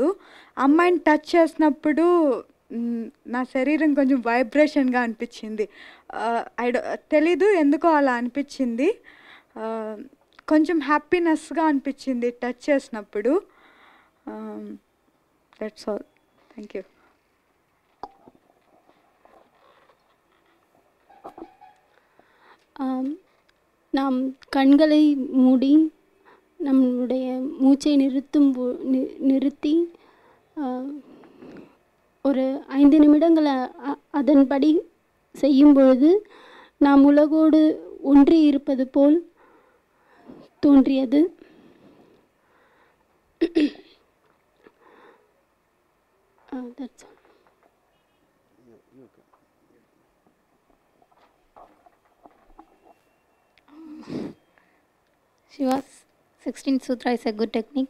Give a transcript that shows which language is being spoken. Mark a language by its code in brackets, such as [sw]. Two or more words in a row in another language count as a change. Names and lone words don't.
[te] అమ్మాయిని టచ్ చేసినప్పుడు నా శరీరం కొంచెం వైబ్రేషన్గా అనిపించింది. తెలీదు ఎందుకో అలా అనిపించింది. కొంచెం హ్యాపీనెస్గా అనిపించింది టచ్ చేసినప్పుడు. [en] That's all. Thank you. [ta] நாம் கண்களை மூடி நம்முடைய மூச்சை நிறுத்தி ஒரு 5 நிமிடங்கள் அதன்படி செய்யும் பொழுது நாம் உலகோடு ஒன்றி இருப்பது போல் தோன்றியது. [en] That's all. Shiva's 16th Sutra is a good technique.